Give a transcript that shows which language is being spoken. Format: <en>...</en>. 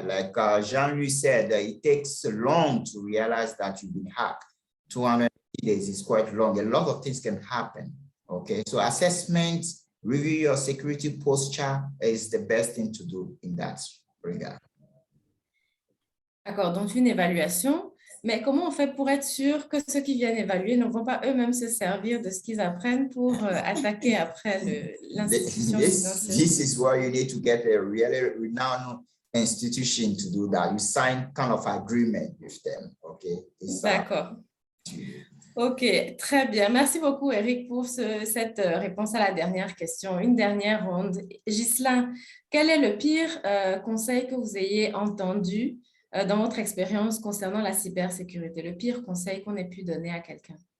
<en>Like Jean-Louis said, it takes long to realize that you've been hacked. 200 days is quite long. A lot of things can happen. Okay, so assessment, review your security posture is the best thing to do in that regard.</en> <fr>D'accord, donc une évaluation. Mais comment on fait pour être sûr que ceux qui viennent évaluer ne vont pas eux-mêmes se servir de ce qu'ils apprennent pour attaquer après l'institution financière?</fr> <en>This is why you need to get a really renowned institution to do that. You sign kind of agreement with them, okay?</en> <fr>D'accord. Ok, très bien. Merci beaucoup, Eric, pour cette réponse à la dernière question. Une dernière ronde. Ghislain, quel est le pire conseil que vous ayez entendu dans votre expérience concernant la cybersécurité, le pire conseil qu'on ait pu donner à quelqu'un?</fr>